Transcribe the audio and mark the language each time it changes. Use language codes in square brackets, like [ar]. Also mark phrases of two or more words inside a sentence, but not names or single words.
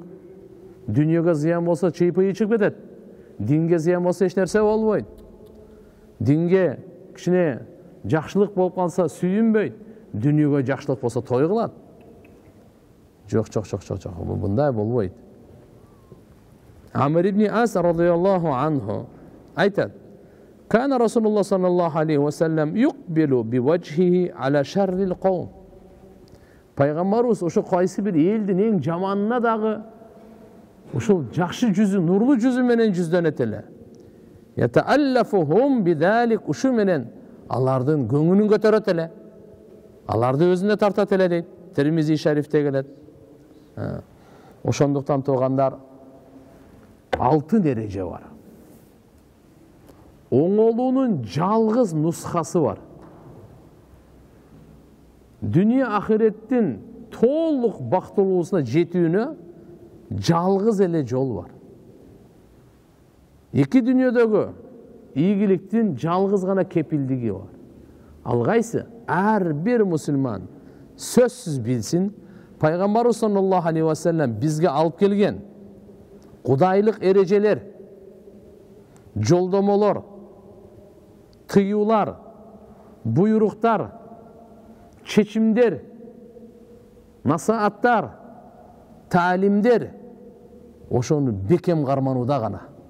[ky] Дүнүйөгө зыян болсо чыйпыйы чыгып кетет. Динге зыян болсо эч нерсе болбойт. Динге кичине жакшылык болуп калса сүйүнбөйт. Дүнүйөгө жакшылык болсо той кылат. Жок. Мындай болбойт. [ar] Амр ибн Ас رضي الله عنه айтат: كان رسول الله صلى الله عليه وسلم يقبل بوجهه على شر القوم. [ky] Пайгамбарыбыз ошо кайсы бир элдин эң жаманына дагы ошол жакшы жүзү, нурлуу жүзү менен жүздөнөт эле. [ar] يتألفهم بذلك, [ky] ушу менен алардын көңүлүн көтөрөт эле. Аларды өзүнө тартат эле дейт. Тирмизи шарифте келет. Ошондуктан туугандар 6 дереже бар. Оңолуунун жалгыз нускасы бар. Дүние ахиреттин толук бактылуусуна жетүүнө жалгыз эле жол бар. Эки дүнүйөдөгү ийгиликтин жалгыз гана кепилдиги бар. Ал кайсы? Ар бир мусулман сөзсүз билсин, пайгамбарыбыз [ar] صلى الله عليه وسلم [ky] бизге алып келген кудайлык эрежелер, жолдомолор, тыюлар, буйруктар, чечимдер, насааттар, таалимдер ошону бекем карманууда гана.